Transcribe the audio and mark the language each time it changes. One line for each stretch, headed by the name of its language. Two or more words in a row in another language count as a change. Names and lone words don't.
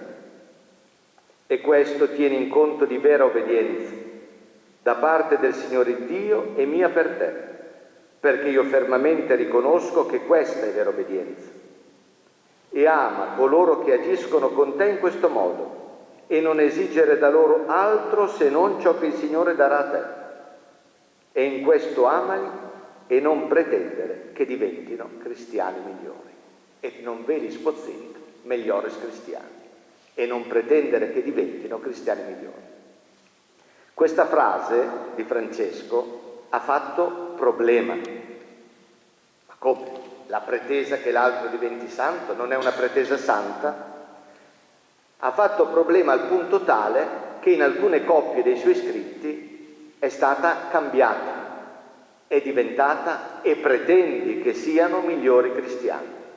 Italian: E questo tieni in conto di vera obbedienza da parte del Signore Dio e mia per te, perché io fermamente riconosco che questa è vera obbedienza. E ama coloro che agiscono con te in questo modo e non esigere da loro altro se non ciò che il Signore darà a te. E in questo amali e non pretendere che diventino cristiani migliori.
Latin: Et non velis possint meliores cristiani.
Italian: E non pretendere che diventino cristiani migliori. Questa frase di Francesco ha fatto problema. Ma come? La pretesa che l'altro diventi santo non è una pretesa santa? Ha fatto problema al punto tale che in alcune coppie dei suoi scritti è stata cambiata, è diventata e pretendi che siano migliori cristiani.